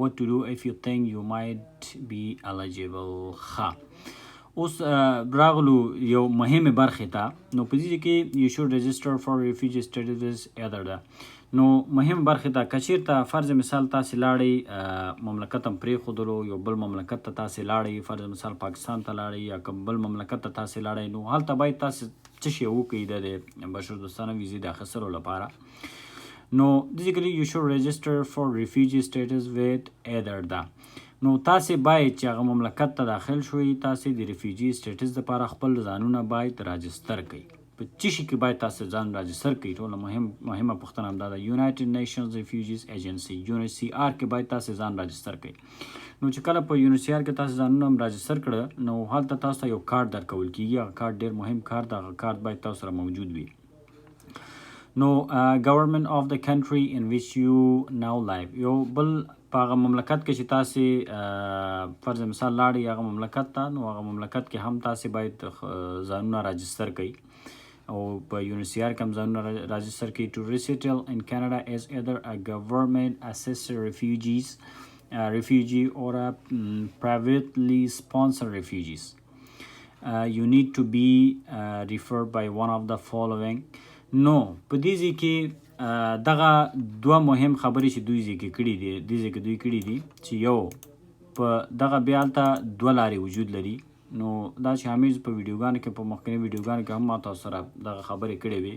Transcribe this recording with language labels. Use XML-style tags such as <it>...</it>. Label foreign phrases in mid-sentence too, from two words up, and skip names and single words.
<en>What to do if you think you might be eligible.</en> <ps>اوس راغلو یو مهمه برخې ته، نو په دې کې</ps> <en>you should register for refugee status either</en> <ps>ده. نو مهم برخې ته که چېرته فرض مثال تاسې لاړئ مملکت هم پرېښودلو، یو بل مملکت ته تاسې لاړئ، فرض مثال پاکستان ته لاړئ یا کوم بل مملکت ته تاسې لاړئ، نو هلته باید تاسې څه شی وکړئ د بشردوستانه ویزې د اخیستلو لپاره.</ps> <en>نو basically you should register for refugee status with either ده.</en> <ps>نو تاسې باید چې هغه مملکت ته داخل شوئ، تاسې د</ps> <en>refugee status</en> <ps>دپاره خپل ځانونه باید راجستر کړئ. په څه شي کې باید تاسې ځان راجستر کړئ؟ ټوله مهمه پوښتنه همدا ده.</ps> <en>United Nations Refugees Agency</en> <ps>UNHCR کې باید تاسې ځان راجستر کړئ. نو چې کله په UNHCR کې تاسې ځانونه هم راجستر کړه، نو هلته تاسو ته یو کارت درکول کېږي. هغه کارت ډېر مهم کارت ده، هغه کارت باید تاسو سره موجود وي.</ps> <en>نو government of the country in which you now live.</en> <ps>یو بل په هغه مملکت کې چې تاسې فرض مثال لاړئ هغه مملکت ته، نو هغه مملکت کې هم تاسې باید ځانونه راجستر کړئ او په UNHCR کې هم ځانونه راجستر کړئ.</ps> <en>To resettle in Canada as either a government assisted refugee or a privately sponsored refugees. You need to be referred by one of the following.</en> <ps>نو په دې ځای کې دغه دوه مهم خبرې چې دوی ذکر کړي دي، دې ځای کې دوی کړي دي چې یو په دغه بیا هلته دوه لارې وجود لري. نو دا چې همیز په ویډیوګانو کې، په مخکني ویډیوګانو کې هم ما تاسو سره دغه خبرې کړې وي.</ps>